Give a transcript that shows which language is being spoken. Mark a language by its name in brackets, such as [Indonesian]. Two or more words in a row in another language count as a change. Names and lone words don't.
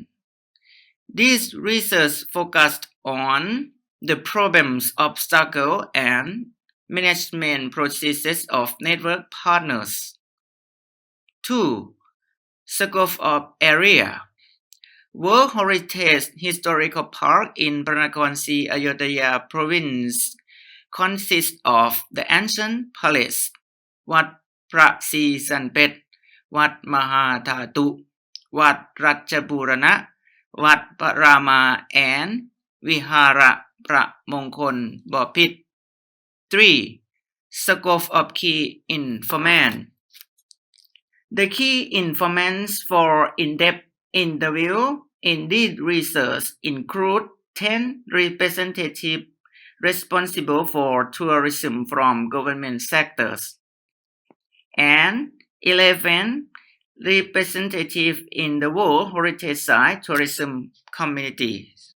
[English] This research focused on the problems, obstacles, and management processes of network partners. 2. Scope of area. World Heritage Historical Park in Paranakonsi, Ayuttaya Province consists of the ancient palace, Wat Pra Si San Pet, Wat Mahathatu, Wat Ratchaburana, Wat Parama, and Vihara Pramongkon Bopit. 3. Scope of key information. The key informants for in-depth interview in this research include 10 representatives responsible for tourism from government sectors and 11 representatives in the World Heritage Site tourism community.